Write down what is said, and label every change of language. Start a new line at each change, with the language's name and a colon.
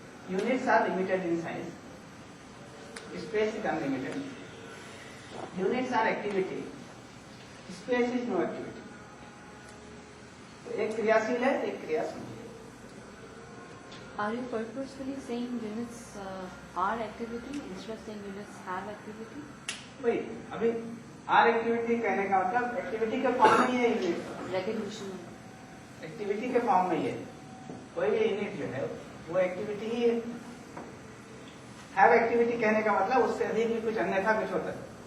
English: Units are limited in size, space is unlimited. Units are activity, space is no activity.
Hindi: तो एक क्रियाशील है, एक क्रियाशील है.
English: Are you purposefully saying units are activity instead of saying units have activity?
Hindi: वही अभी
English: are activity
Hindi: कहने का मतलब एक्टिविटी के फॉर्म में ही है यूनिट.
English: Recognition.
Hindi: एक्टिविटी के फॉर्म में ही है. कोई भी यूनिट जो है वो एक्टिविटी ही है.
English: have activity
Hindi: कहने का मतलब उससे अधिक भी कुछ अन्यथा कुछ होता है.